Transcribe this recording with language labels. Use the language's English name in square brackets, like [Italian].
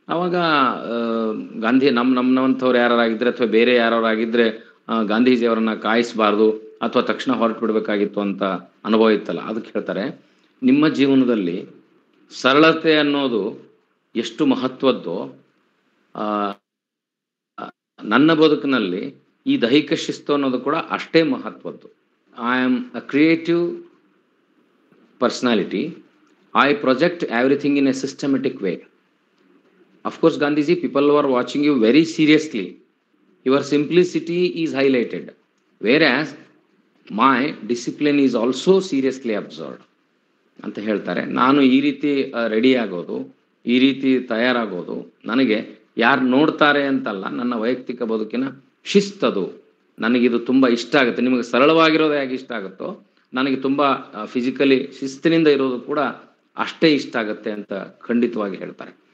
[Kannada] ಅವಾಗ ಗಾಂಧಿ ನಮ್ಮಂಥವ್ರು ಯಾರಾಗಿದ್ರೆ ಅಥವಾ ಬೇರೆ ಯಾರಾಗಿದ್ರೆ ಗಾಂಧೀಜಿ ಅವರನ್ನ ಕಾಯಿಸಬಾರ್ದು ಅಥವಾ ತಕ್ಷಣ ಹೊರಟು ಬಿಡ್ಬೇಕಾಗಿತ್ತು ಅಂತ ಅನುಭವ ಇತ್ತಲ್ಲ, ಅದಕ್ಕೆ ಹೇಳ್ತಾರೆ, ನಿಮ್ಮ ಜೀವನದಲ್ಲಿ ಸರಳತೆ ಅನ್ನೋದು ಎಷ್ಟು ಮಹತ್ವದ್ದೋ ನನ್ನ ಬದುಕಿನಲ್ಲಿ ಈ ದೈಹಿಕ ಶಿಸ್ತು ಅನ್ನೋದು ಕೂಡ ಅಷ್ಟೇ ಮಹತ್ವದ್ದು. [English] I am a creative personality. I project everything in a systematic way. Of course, Gandhiji, people were watching you very seriously. Your simplicity is highlighted, whereas my discipline is also seriously observed. [Kannada] ಅಂತ ಹೇಳ್ತಾರೆ. ನಾನು ಈ ರೀತಿ ready ಆಗೋದು, ಈ ರೀತಿ ತಯಾರಾಗೋದು ನನಗೆ ಯಾರು ನೋಡ್ತಾರೆ ಅಂತಲ್ಲ, ನನ್ನ ವೈಯಕ್ತಿಕ ಬದುಕಿನ ಶಿಸ್ತದು. ನನಗಿದು ತುಂಬ ಇಷ್ಟ ಆಗುತ್ತೆ. ನಿಮಗೆ ಸರಳವಾಗಿರೋದು ಹೇಗೆ ಇಷ್ಟ ಆಗುತ್ತೋ ನನಗೆ ತುಂಬ ಫಿಸಿಕಲಿ ಶಿಸ್ತಿನಿಂದ ಇರೋದು ಕೂಡ ಅಷ್ಟೇ ಇಷ್ಟ ಆಗುತ್ತೆ ಅಂತ ಖಂಡಿತವಾಗಿ ಹೇಳ್ತಾರೆ.